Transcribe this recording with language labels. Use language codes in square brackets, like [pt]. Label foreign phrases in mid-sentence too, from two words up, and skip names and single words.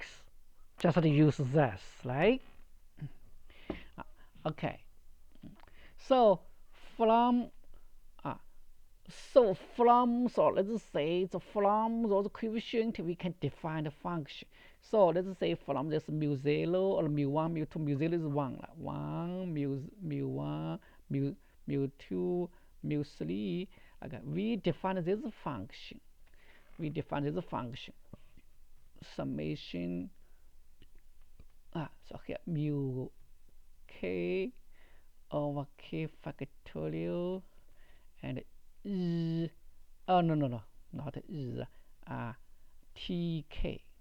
[en] Just use this, right? Okay. So from let's say from those coefficients we can define the function. So let's say from this mu0 or mu1, mu2, mu0 is 1, 1, mu1, mu2, mu3. Okay, we define this function. Summation. So here mu k over k factorial and oh no, not is tk.